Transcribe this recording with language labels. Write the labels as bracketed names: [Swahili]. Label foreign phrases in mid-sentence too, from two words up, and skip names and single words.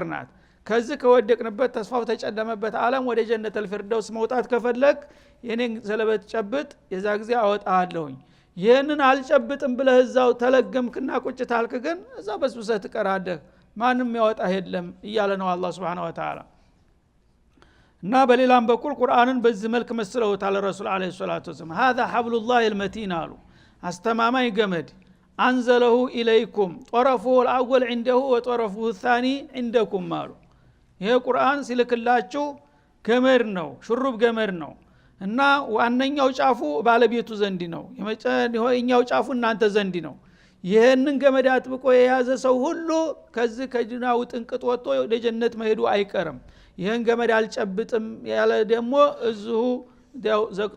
[Amharic] ናት ከዚህ ከወደቅንበት ተስፋው ተጨለመበት ዓለም ወደ ጀነተል ፊርደውስ መውጣት ከፈለክ የኔን ዘለበት ጨብጥ የዛ ጊዜ አወጣለሁኝ ይሄንን አልጨብጥም ብለህ እዛው ተለገምክና ቁጭ ታልክ ግን እዛ በስብሰህ ትቀራለህ ማንም ያወጣ የለም እያለ ነው አላህ [Arabic] سبحانه وتعالى [Amharic] እና በሌላም በኩል ቁርአንን በዚህ መልክ መስለውታል ረሱል [Arabic] عليه الصلاة والسلام [Amharic] هذا [Arabic] حبل الله المتين [Amharic] አሉ አስተማማኝ ገመድ [Arabic] أنزله إليكم طرفه الاول عنده وطرفه الثاني عندكم [Amharic] አሉ ይሄ ቁርአን ሲልክላችሁ ገመድ ነው ሽሩብ ገመድ ነው እና ዋነኛው ጫፉ ባለቤቱ ዘንድ ነው የመጨረኛው ጫፉ እናንተ ዘንድ ነው ይሄንን ገመድ አጥብቆ የያዘ ሰው ሁሉ ከዚህ ከጅናው ጥንቅጥ ወጥቶ ወደ ጀነት መሄዱ አይቀርም ይሄን ገመድ አልጨብጥም ያለ ደግሞ እዚሁ ዘቅጦ